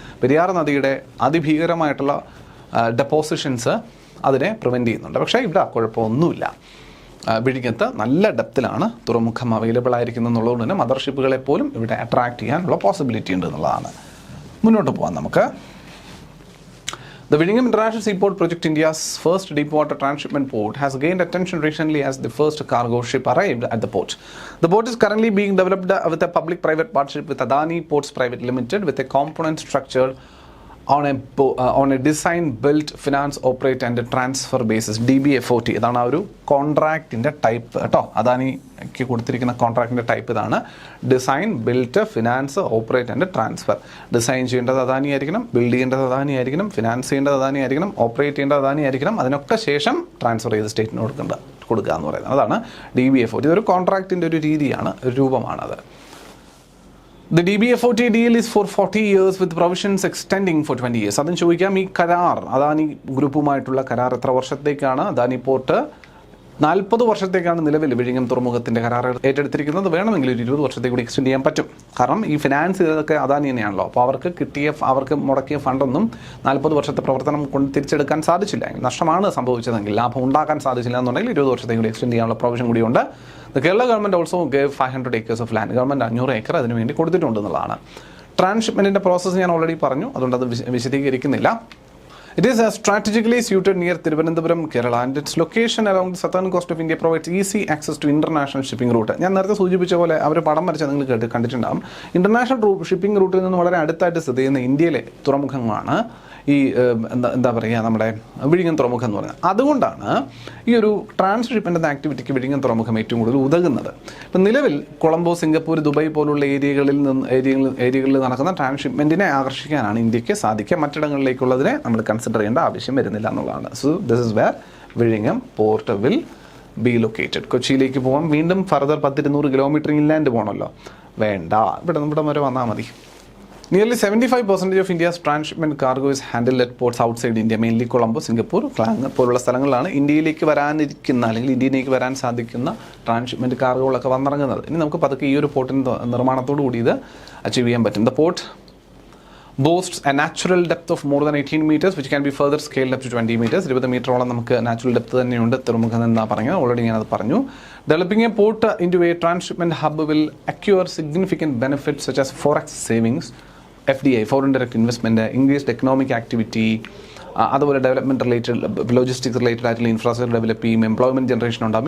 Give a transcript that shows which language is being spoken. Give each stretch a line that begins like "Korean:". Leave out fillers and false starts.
Malayalam: പെരിയാർ നദിയുടെ അതിഭീകരമായിട്ടുള്ള ഡെപ്പോസിഷൻസ് അതിനെ പ്രിവെൻറ്റ് ചെയ്യുന്നുണ്ട്. പക്ഷേ ഇവിടെ കുഴപ്പമൊന്നുമില്ല. വിഴിഞ്ഞത്ത് നല്ല ഡെപ്തിലാണ് തുറമുഖം അവൈലബിൾ ആയിരിക്കുന്നത് എന്നുള്ളതുകൊണ്ട് തന്നെ മദർഷിപ്പുകളെ പോലും ഇവിടെ അട്രാക്ട് ചെയ്യാനുള്ള പോസിബിലിറ്റി ഉണ്ട് എന്നുള്ളതാണ്. മുന്നോട്ട് പോകാം നമുക്ക്.
English: The Vizhinjam International Seaport Project, India's first deep-water transshipment port, has gained attention recently as the first cargo ship arrived at the port. The port is currently being developed with a public-private partnership with Adani Ports Private Limited, with a component structure on a design, build, finance, operate and transfer basis, DBFOT.
Malayalam: ഇതാണ് ആ ഒരു കോൺട്രാക്റ്റിൻ്റെ type കേട്ടോ. അദാനിക്ക് കൊടുത്തിരിക്കുന്ന കോൺട്രാക്റ്റിൻ്റെ type ഇതാണ്. Design, build, finance, operate and transfer. Design ചെയ്യേണ്ടത് അദാനി ആയിരിക്കണം, build ചെയ്യേണ്ടത് അദാനി ആയിരിക്കണം, ഫിനാൻസ് ചെയ്യേണ്ടത് അദാനി ആയിരിക്കണം, ഓപ്പറേറ്റ് ചെയ്യേണ്ടത് അദാനി ആയിരിക്കണം. അതിനൊക്കെ ശേഷം ട്രാൻസ്ഫർ ചെയ്ത് സ്റ്റേറ്റിന് കൊടുക്കുക എന്ന് പറയുന്നത് അതാണ് DBFOT. ഇതൊരു കോൺട്രാക്റ്റിൻ്റെ ഒരു രീതിയാണ്, ഒരു രൂപമാണത്.
English: The DBFOT deal is for 40 years with provisions extending for 20 years.
Malayalam: അതിന് ചോദിക്കാം, ഈ കരാർ, അദാനി ഗ്രൂപ്പുമായിട്ടുള്ള കരാർ എത്ര വർഷത്തേക്കാണ്? അദാനി പോർട്ട് 40 വർഷത്തേക്കാണ് നിലവിൽ വിഴിഞ്ഞം തുറമുഖത്തിൻ്റെ കരാർ ഏറ്റെടുത്തിരിക്കുന്നത്. വേണമെങ്കിൽ ഒരു 20 വർഷത്തേക്ക് കൂടി എക്സ്റ്റെൻഡ് ചെയ്യാൻ പറ്റും. കാരണം ഈ ഫിനാൻസ് ചെയ്തതൊക്കെ അദാനി തന്നെയാണല്ലോ. അപ്പോൾ അവർക്ക് മുടക്കിയ ഫണ്ടൊന്നും 40 വർഷത്തെ പ്രവർത്തനം കൊണ്ട് തിരിച്ചെടുക്കാൻ സാധിച്ചില്ല. നഷ്ടമാണ് സംഭവിച്ചതെങ്കിൽ, ലാഭം ഉണ്ടാക്കാൻ സാധിച്ചില്ല എന്നുണ്ടെങ്കിൽ 20 വർഷത്തേക്ക് കൂടി എക്സ്റ്റെൻഡ് ചെയ്യാനുള്ള പ്രൊവിഷൻ കൂടിയുണ്ട്.
English: Kerala government also gave 500 acres of land.
Malayalam: Government 500 acre അതിന് വേണ്ടി കൊടുത്തിട്ടുണ്ടെന്നുള്ളതാണ്. ട്രാൻസ്ഷിപ്മെൻറ്റിൻ്റെ പ്രോസസ്സ് ഞാൻ ഓൾറെഡി പറഞ്ഞു, അതുകൊണ്ട് അത് വിശദീകരിക്കുന്നില്ല.
English: It is strategically suited near Thiruvananthapuram, Kerala, and its location along the southern coast of India provides easy access to international shipping route.
Malayalam: ഞാൻ നേരത്തെ സൂചിപ്പിച്ച പോലെ അവർ പടം വരച്ചാൽ നിങ്ങൾ കണ്ടിട്ടുണ്ടാകും. ഇൻ്റർനാഷണൽ ഷിപ്പിംഗ് റൂട്ടിൽ നിന്ന് വളരെ അടുത്തായിട്ട് സ്ഥിതി ചെയ്യുന്ന ഇന്ത്യയിലെ തുറമുഖങ്ങളാണ് ഈ എന്താ പറയുക, നമ്മുടെ വിഴിഞ്ഞം തുറമുഖം എന്ന് പറയുന്നത്. അതുകൊണ്ടാണ് ഈ ഒരു ട്രാൻസ്ഷിപ്മെൻ്റ് ആക്ടിവിറ്റിക്ക് വിഴിഞ്ഞം തുറമുഖം ഏറ്റവും കൂടുതൽ ഉതകുന്നത്. ഇപ്പം നിലവിൽ കൊളംബോ, സിംഗപ്പൂർ, ദുബായ് പോലുള്ള ഏരിയകളിൽ നടക്കുന്ന ട്രാൻസ്ഷിപ്മെൻറ്റിനെ ആകർഷിക്കാനാണ് ഇന്ത്യക്ക് സാധിക്കുക. മറ്റിടങ്ങളിലേക്കുള്ളതിനെ നമ്മൾ കൺസിഡർ ചെയ്യേണ്ട ആവശ്യം വരുന്നില്ല എന്നുള്ളതാണ്.
English: So this is where വിഴിഞ്ഞം port will be located.
Malayalam: കൊച്ചിയിലേക്ക് പോകാം, വീണ്ടും ഫർദർ 100-200 കിലോമീറ്റർ ഇൻലാൻഡ് പോകണമല്ലോ, വേണ്ട, ഇവിടെ വരെ വന്നാൽ മതി.
English: Nearly 75% of India's transshipment cargo is handled at ports outside India, mainly Colombo, Singapore, Klang
Malayalam: പോലുള്ള സ്ഥലങ്ങളിലാണ് ഇന്ത്യയിലേക്ക് വരാനിരിക്കുന്ന അല്ലെങ്കിൽ ഇന്ത്യയിലേക്ക് വരാൻ സാധിക്കുന്ന ട്രാൻസ്ഷിപ്മെൻറ്റ് കാർഗോകളൊക്കെ വന്നിറങ്ങുന്നത്. ഇനി നമുക്ക് പതുക്കെ ഈ ഒരു പോർട്ടിൻ്റെ നിർമ്മാണത്തോടു കൂടി ഇത് അച്ചീവ് ചെയ്യാൻ പറ്റും.
English: The port boasts a natural depth of more than 18 meters, which can be further scaled up to 20 meters.
Malayalam: 20 മീറ്ററോളം നമുക്ക് നാച്ചുറൽ ഡെപ്ത് തന്നെയുണ്ട് തുറമുഖം എന്നാണ് പറഞ്ഞത്. ഓൾറെഡി ഞാനത് പറഞ്ഞു.
English: Developing a port into a transshipment hub will accrue significant benefits such as forex savings, FDI, foreign direct investment, increased economic activity,
Malayalam: അതുപോലെ development related, logistics related ആയിട്ടുള്ള ഇൻഫ്രാസ്ട്രക്ചർ ഡെവലപ്പ് ചെയ്യും, employment generation ഉണ്ടാകും.